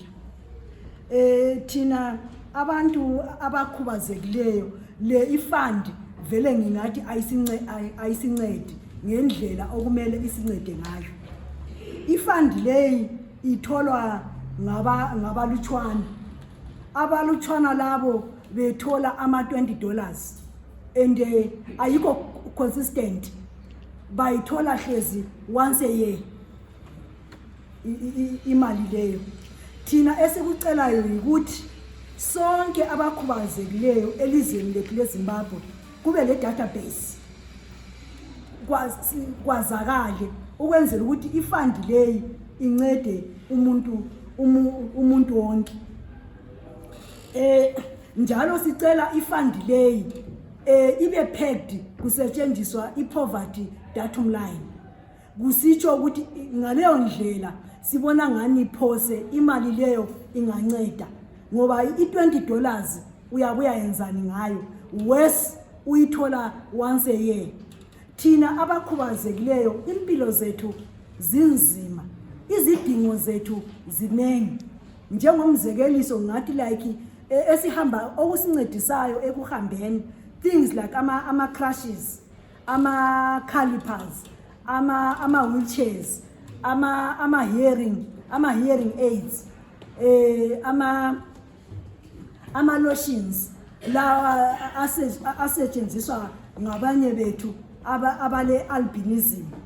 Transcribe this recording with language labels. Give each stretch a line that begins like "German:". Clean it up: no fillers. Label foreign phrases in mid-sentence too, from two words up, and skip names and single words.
North Ndebele: Thina abantu abakhubazekileyo le i-fund vele ngingathi ayisincedi ngendlela okumele isincede ngayo. I-fund leyi itholwa ngabalutshwana. Abalutshwana labo bethola ama$20 and ayikho consistent. Bayithola hlezi
English: once a year
North Ndebele: imali leyo. Thina esikucelayo ukuthi sonke abakhubazekileyo elizweni lethu leZimbabwe kube le database kwazakale ukwenzela ukuthi i-fund leyi incede umuntu wonke. Njalo sicela i-fund leyi ibe pegged kusetshenziswa i-
English: poverty datum line.
North Ndebele: Kusitsho ukuthi ngaleyo ndlela sibona ngani phose imali leyo inganceda ngoba i$20 uyabuya yenzani ngayo worse uyithola
English: once a year.
North Ndebele: Thina abakhubazekileyo impilo zethu zinzima, izidingo zethu zinengi. Njengomzekeliso ngathi like esihamba okusincedisayo ekuhambeni,
English: things like
North Ndebele: ama crutches, ama calipers, ama wheelchairs, ama
English: hearing aids,
North Ndebele: ama lotions la asetshenziswa ngabanye bethu abale albinism.